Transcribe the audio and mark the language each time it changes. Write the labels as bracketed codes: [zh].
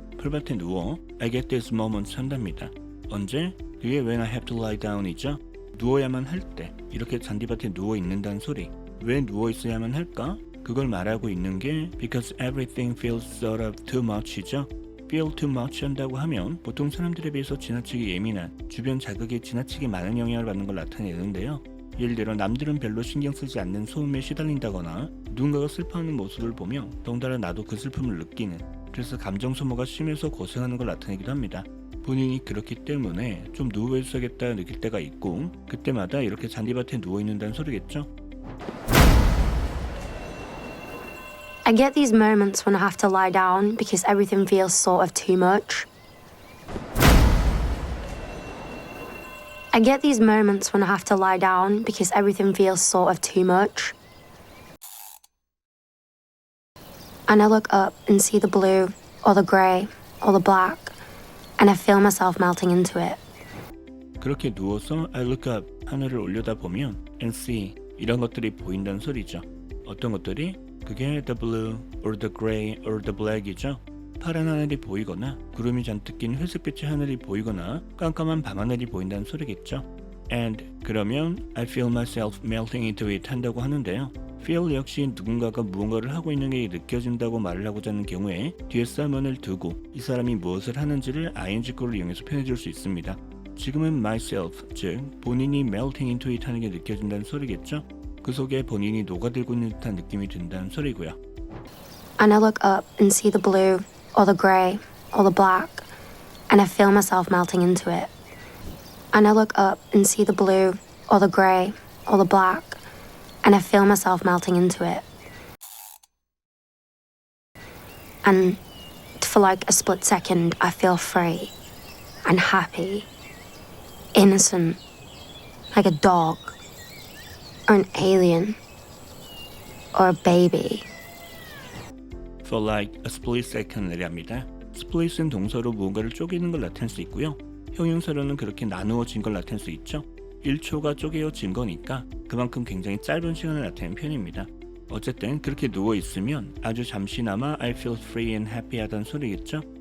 [ko] 풀밭에 누워 [en] I get this moment [ko] 한답니다. 언제? 그게 [en] when I have to lie down이죠. [ko] 누워야만 할 때 이렇게 잔디밭에 누워 있는다는 소리. 왜 누워 있어야만 할까? 그걸 말하고 있는 게 [en] because everything feels sort of too much이죠. [ko] feel too much 한다고 하면 보통 사람들에 비해서 지나치게 예민한, 주변 자극에 지나치게 많은 영향을 받는 걸 나타내는데요. 예를 들어 남들은 별로 신경 쓰지 않는 소음에 시달린다거나 누군가가 슬퍼하는 모습을 보며 덩달아 나도 그 슬픔을 느끼는, 그래서 감정 소모가 심해서 고생하는 걸 나타내기도 합니다. 본인이 그렇기 때문에 좀 누워 있어야겠다 느낄 때가 있고 그때마다 이렇게 잔디밭에 누워 있는다는 소리겠죠. [en] I get these moments when I have to lie down because everything feels sort of too much. I get these moments when I have to lie down because everything feels sort of too much. And I look up and see the blue, or the grey, or the black, and I feel myself melting into it. [ko] 그렇게 누워서 [en] I look up, [ko] 하늘을 올려다보면 [en] and see, [ko] 이런 것들이 보인다는 소리죠. 어떤 것들이? 그게 [en] the blue, or the grey, or the black이죠. [ko] 파란 하늘이 보이거나 구름이 잔뜩 낀 회색빛의 하늘이 보이거나 깜깜한 밤하늘이 보인다는 소리겠죠. [en] And [ko] 그러면 [en] I feel myself melting into it [ko] 한다고 하는데요. feel 역시 누군가가 무언가를 하고 있는 게 느껴진다고 말을 하고자 하는 경우에 뒤에 someone을 두고 이 사람이 무엇을 하는지를 ing구를 이용해서 표현해 줄 수 있습니다. 지금은 myself, 즉 본인이 melting into it 하는 게 느껴진다는 소리겠죠. 그 속에 본인이 녹아들고 있는 듯한 느낌이 든다는 소리고요. [en] And I look up and see the blue, or the grey, or the black, and I feel myself melting into it. And I look up and see the blue, or the grey, or the black, and I feel myself melting into it. And for like a split second, I feel free and happy, innocent, like a dog, or an alien, or a baby. For like a split second을 [ko] 합니다. split은 동사로 무언가를 쪼개는 걸 나타낼 수 있고요. 형용사로는 그렇게 나누어진 걸 나타낼 수 있죠. 1초가 쪼개어진 거니까 그만큼 굉장히 짧은 시간을 나타내는 표현입니다. 어쨌든 그렇게 누워있으면 아주 잠시나마 [en] I feel free and happy [ko] 하다는 소리겠죠.